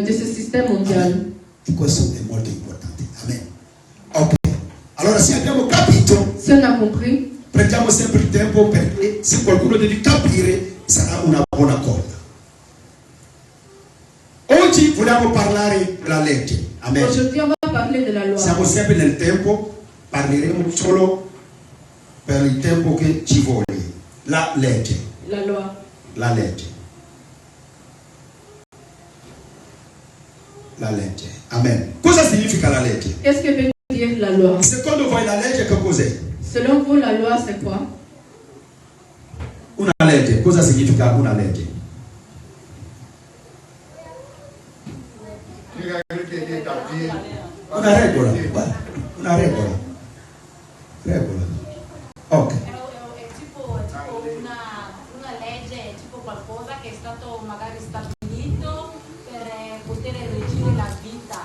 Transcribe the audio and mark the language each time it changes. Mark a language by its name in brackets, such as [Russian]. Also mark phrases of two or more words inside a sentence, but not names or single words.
[French] ce système mondial. [Italian] E questo è molto importante. Amen. Ok. Allora se abbiamo capito, [French] Si on a compris, [Italian] prendiamo sempre il tempo perché se qualcuno deve capire sarà una buona cosa. Oggi vogliamo parlare della legge. Amen. [French] aujourd'hui on va parler de la loi. [Italian] Siamo sempre nel tempo, parleremo solo per il tempo che ci vuole. La legge. [French] La loi. [Italian] La legge. La legge. Amen. Cosa significa la legge? [French] Qu'est-ce que veut dire la loi? [Italian] Secondo voi la legge che cos'è? [French] Selon vous, la loi c'est quoi? [Italian] Una legge. Cosa significa una legge? Una regola. Guarda, una regola. Regola. Ok. È tipo una legge, è tipo qualcosa che è stato magari stabilito per poter reggere la vita.